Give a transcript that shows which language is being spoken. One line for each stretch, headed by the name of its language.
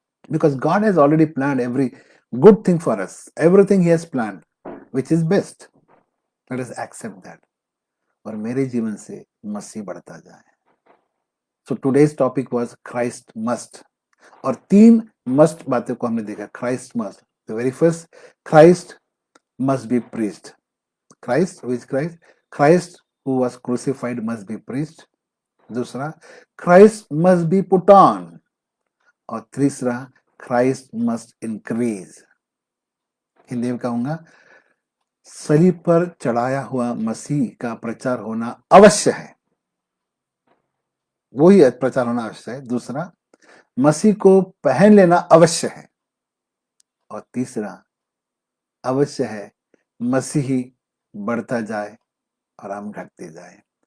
English: because God has already planned every good thing for us, everything he has planned which is best, let us accept that,
Hindi: और मेरे जीवन से मसीह बढ़ता जाए।
English: so today's topic was Christ must,
Hindi: और 3 must बातें को हमने देखा।
English: Christ must, the very first, Christ must be preached. Christ, who is Christ? Christ who was crucified must be preached. दूसरा, Christ must be put on.
Hindi: और तीसरा,
English: Christ must increase.
Hindi: Hindi में कहूंगा, सलीब पर चढ़ाया हुआ मसीह का प्रचार होना अवश्य है, वही प्रचार होना आवश्यक है। दूसरा, मसीह को पहन लेना अवश्य है। और तीसरा, अवश्य है मसीही बढ़ता जाए और हम घटते जाए।